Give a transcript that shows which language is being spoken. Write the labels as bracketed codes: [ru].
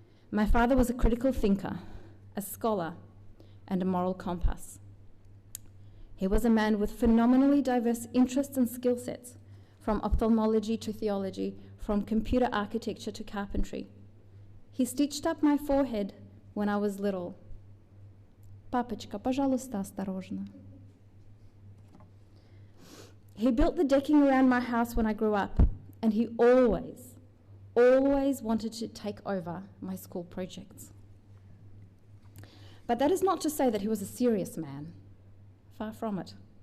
[en] My father was a critical thinker, a scholar, and a moral compass. He was a man with phenomenally diverse interests and skill sets, from ophthalmology to theology, from computer architecture to carpentry. He stitched up my forehead when I was little. [ru] Папочка, пожалуйста, осторожно. [en] He built the decking around my house when I grew up, and he always wanted to take over my school projects. But that is not to say that he was a serious man. Far from it.